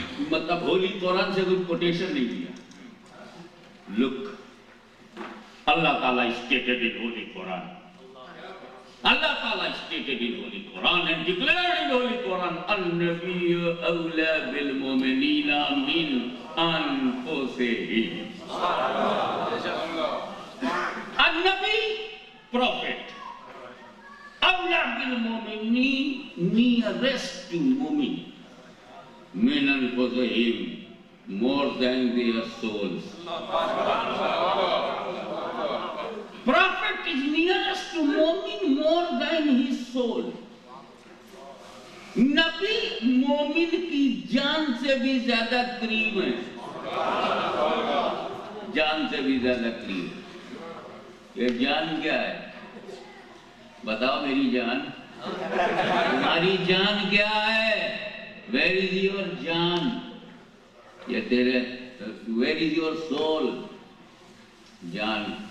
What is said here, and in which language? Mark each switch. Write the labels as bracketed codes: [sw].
[ur] مطلب ہولی قرآن سے کوئی کوٹیشن نہیں دیا. [en] Look اللہ تعالیٰ stated in holy Quran. اللہ تعالیٰ stated in holy Quran and declared in holy Quran [ar] النبی اولا بالمؤمنین من انفسہم. النبی [en] prophet [ar] اولا بالمؤمنین [en] nearest to مومن [ar] من انفسہم [en] more than their souls. Prophet is nearest to مومن more than his soul. [ur] نبی مومن کی جان سے بھی زیادہ قریب ہے. جان سے بھی زیادہ قریب. یہ جان کیا ہے؟ بتاؤ میری جان. تمہاری جان کیا ہے؟ [en] Where is your [ur] جان؟ یہ تیرے [en] Where is your soul؟ [ur] John.